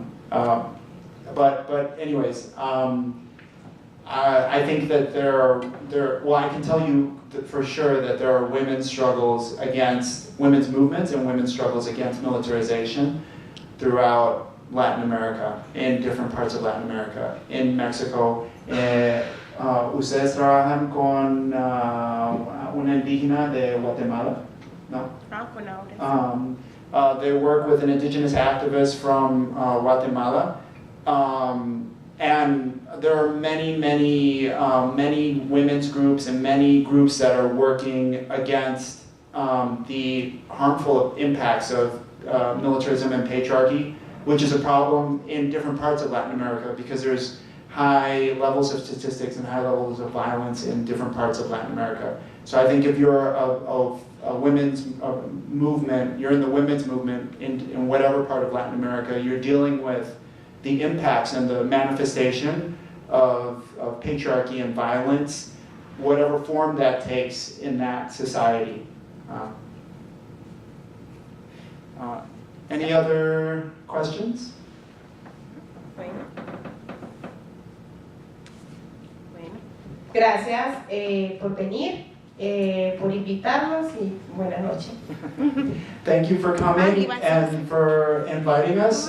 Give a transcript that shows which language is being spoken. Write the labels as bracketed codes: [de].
[en] But anyways, I think that I can tell you that for sure that there are women's movements and women's struggles against militarization throughout Latin America, in different parts of Latin America, in Mexico. [es] ¿Ustedes trabajan con una indígena de Guatemala? No? [en] They work with an indigenous activist from Guatemala. And there are many women's groups and many groups that are working against the harmful impacts of militarism and patriarchy, which is a problem in different parts of Latin America because there's high levels of statistics and high levels of violence in different parts of Latin America. So I think if you're a women's movement, you're in the women's movement in whatever part of Latin America, you're dealing with the impacts and the manifestation of patriarchy and violence, whatever form that takes in that society. Any other questions? [es] Gracias por venir, por invitarnos y buenas noches. [en] Thank you for coming and for inviting us.